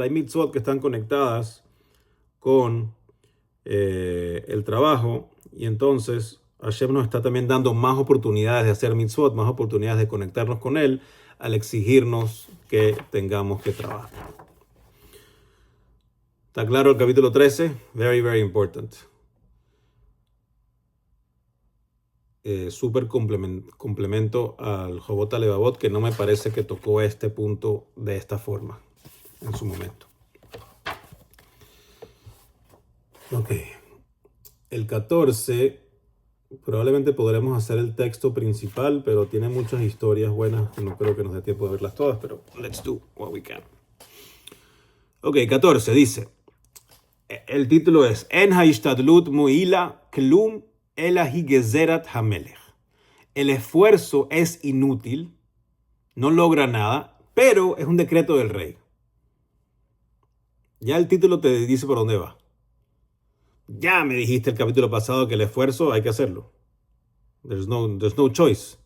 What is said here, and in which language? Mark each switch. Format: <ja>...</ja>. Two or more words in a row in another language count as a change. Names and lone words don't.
<es>Hay mitzvot que están conectadas con el trabajo y entonces Hashem nos está también dando más oportunidades de hacer mitzvot, más oportunidades de conectarnos con Él al exigirnos que tengamos que trabajar. ¿Está claro el capítulo 13?</es> <en>Very, very important.</en> <es>Súper complemento al Jobot Alevavot, que no me parece que tocó este punto de esta forma en su momento. Ok. El 14, probablemente podremos hacer el texto principal, pero tiene muchas historias buenas. No creo que nos dé tiempo de verlas todas, pero</es> <en>let's do what we can.</en> <es>Ok, 14 dice, el título es</es> <he>אין השתדלות מועילה כלום אלא היא גזירת המלך.</he> <es>El esfuerzo es inútil, no logra nada, pero es un decreto del rey. Ya el título te dice por dónde va. Ya me dijiste el capítulo pasado que el esfuerzo hay que hacerlo.</es> <en>There's no choice.</en>